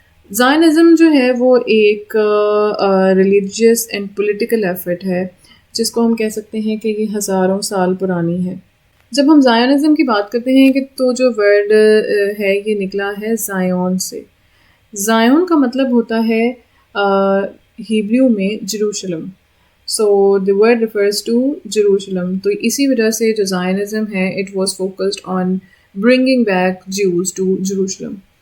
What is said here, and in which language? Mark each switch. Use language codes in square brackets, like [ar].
[ur] Zionism جو ہے وہ ایک [en] religious and political effort [ur] ہے جس کو ہم کہہ سکتے ہیں کہ یہ ہزاروں سال پرانی ہے. جب ہم زائنزم کی بات کرتے ہیں کہ تو جو ورڈ ہے یہ نکلا ہے زائون سے. زائون کا مطلب ہوتا ہے ہیبریو میں جروشلم. [en] So the word refers to Jerusalem. [ur] تو اسی وجہ سے جو زائنزم ہے [en] It was focused on bringing back Jews to Jerusalem.